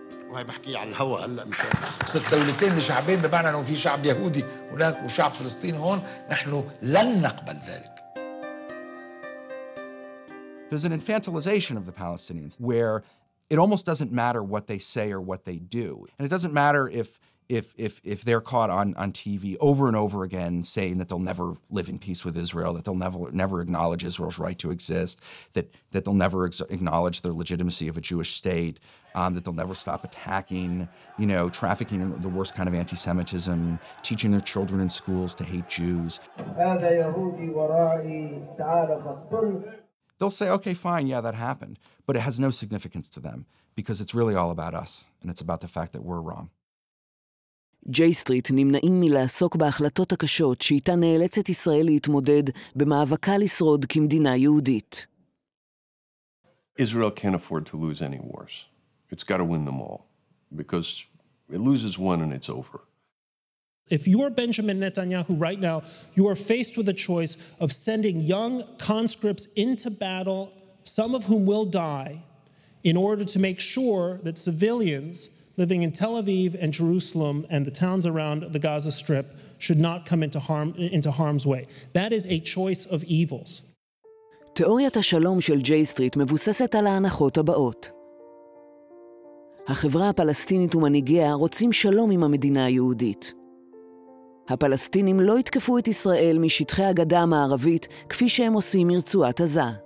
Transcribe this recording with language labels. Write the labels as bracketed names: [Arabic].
[Arabic] وهي بحكي على الهواء هلا مش الدولتين شعبين بمعنى انه في شعب يهودي هناك وشعب فلسطيني هون، نحن لن نقبل ذلك. [English] There's an infantilization of the Palestinians where it almost doesn't matter what they say or what they do. And it doesn't matter if they're caught on TV over and over again saying that they'll never live in peace with Israel, that they'll never acknowledge Israel's right to exist, that they'll never acknowledge the legitimacy of a Jewish state, that they'll never stop attacking, trafficking in the worst kind of anti-Semitism, teaching their children in schools to hate Jews. They'll say, okay, fine, yeah, that happened. But it has no significance to them because it's really all about us, and it's about the fact that we're wrong. [Hebrew] ג'יי-סטריט נמנעים מלעסוק בהחלטות הקשות שאיתה נאלצת ישראל להתמודד במאבקה לשרוד כמדינה יהודית. [English] Israel can't afford to lose any wars. It's got to win them all because it loses one and it's over. If you are Benjamin Netanyahu right now, you are faced with a choice of sending young conscripts into battle, some of whom will die, in order to make sure that civilians living in Tel Aviv and Jerusalem and the towns around the Gaza Strip should not come into harm's way. That is a choice of evils. [Hebrew] תיאוריית השלום של ג'יי-סטריט מבוססת על ההנחות הבאות. החברה הפלסטינית ומנהיגיה רוצים שלום עם המדינה היהודית. הפלסטינים לא יתקפו את ישראל משטחי הגדה המערבית כפי שהם עושים מרצועת עזה.